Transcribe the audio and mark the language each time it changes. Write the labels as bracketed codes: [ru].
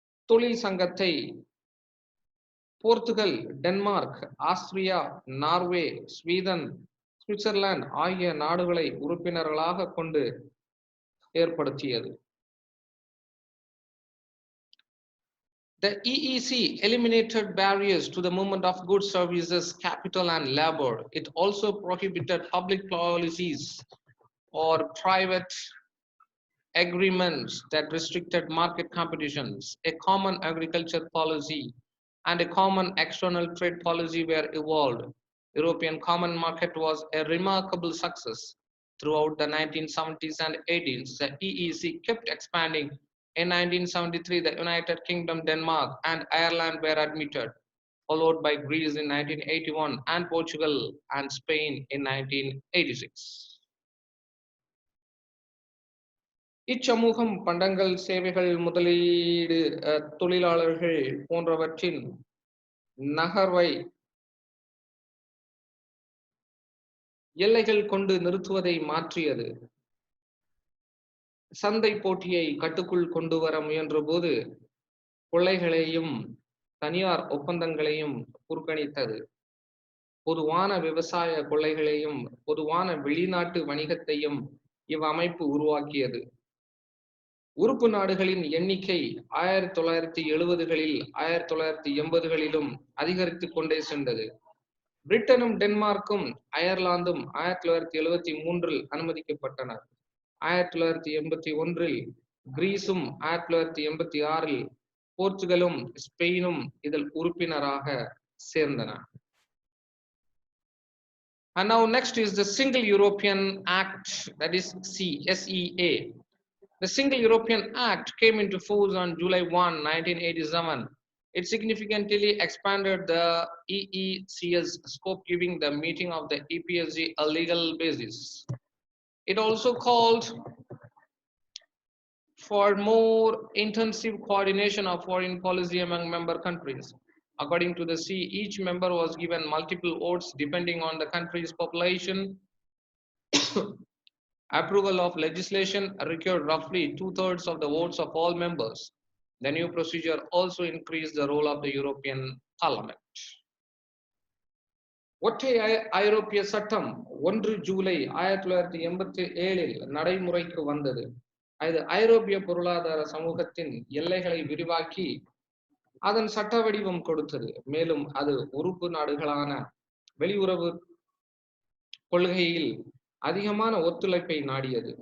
[ta] தொழில் சங்கத்தை Portugal, Denmark, Austria, Norway, Sweden, Switzerland ஆகிய நாடுகளை உறுப்பினர்களாக கொண்டு ஏற்படுத்தியது. [en] The EEC eliminated barriers to the movement of goods, services, capital, and labor. It also prohibited public policies or private agreements that restricted market competitions. A common agriculture policy and a common external trade policy were evolved. European Common Market was a remarkable success. Throughout the 1970s and 80s, the EEC kept expanding. In 1973, the United Kingdom, Denmark, and Ireland were admitted, followed by Greece in 1981 and Portugal and Spain in 1986. [ta] இச்சமூகம் பண்டங்கள், சேவைகள், முதலீடு, தொழிலாளர்கள் போன்றவற்றின் நகர்வை எல்லைகள் கொண்டு நிறுத்துவதை மாற்றியது. சந்தை போட்டியை கட்டுக்குள் கொண்டு வர முயன்ற போது கொள்ளைகளையும் தனியார் ஒப்பந்தங்களையும் புறக்கணித்தது. பொதுவான விவசாய கொள்ளைகளையும் பொதுவான வெளிநாட்டு வணிகத்தையும் இவ்வமைப்பு உருவாக்கியது. உறுப்பு நாடுகளின் எண்ணிக்கை 1970களில் 1980களிலும் அதிகரித்துக் கொண்டே சென்றது. பிரிட்டனும் டென்மார்க்கும் அயர்லாந்தும் 1973 அனுமதிக்கப்பட்டன. 1981 கிரீஸும் 1986 போர்ச்சுகலும் ஸ்பெயினும் இதில் உறுப்பினராக சேர்ந்தன. [en] And now next is the Single European Act, that is SEA. The Single European Act came into force on July 1, 1987. It significantly expanded the EEC's scope, giving the meeting of the EPSG a legal basis. It also called for more intensive coordination of foreign policy among member countries. According to the C, each member was given multiple votes depending on the country's population. Approval of legislation required roughly 2/3 of the votes of all members. The new procedure also increased the role of the European Parliament. [ta] ஒற்றை ஐரோப்பிய சட்டம் 1 ஜூலை 1987 நடைமுறைக்கு வந்தது. அது ஐரோப்பிய பொருளாதார சமூகத்தின் எல்லைகளை விரிவாக்கி அதன் சட்ட வடிவம் கொடுத்தது. மேலும் அது உறுப்பு நாடுகளான வெளியுறவு கொள்கையில் அதிகமான ஒத்துழைப்பை நாடியது.